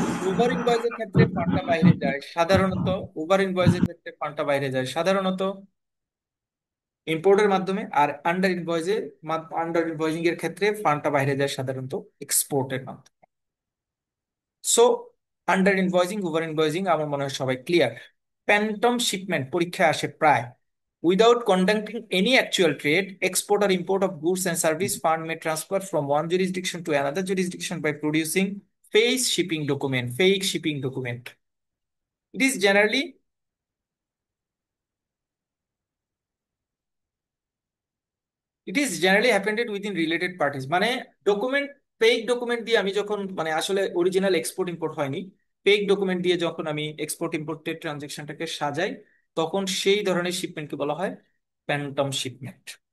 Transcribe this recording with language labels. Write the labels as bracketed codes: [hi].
[bn] Over ইনভয়েসের ক্ষেত্রে ফান্ডটা বাইরে যায় সাধারণত, ওভার ইনভয়েসের ক্ষেত্রে ফান্ডটা বাইরে যায় সাধারণত ইম্পোর্টের মাধ্যমে, আর আন্ডার ইনভয়েসিং এর ক্ষেত্রে ফান্ডটা বাইরে যায় সাধারণত এক্সপোর্টের মাধ্যমে। So under invoicing, over invoicing আমার মনে হয় সবাই ক্লিয়ার। প্যান্টম শিপমেন্ট পরীক্ষায় আসে প্রায়। [en] Without conducting any actual trade, export or import of goods and service, fund may transfer from one jurisdiction to another jurisdiction by producing fake shipping document. It is generally it is generally happened within related parties, [bn] মানে document, fake document দিয়ে আমি যখন, মানে আসলে original export import হয়নি, fake document দিয়ে যখন আমি এক্সপোর্ট ইম্পোর্টের ট্রানজেকশনটাকে সাজাই, তখন সেই ধরনের শিপমেন্টকে বলা হয় প্যান্টম শিপমেন্ট।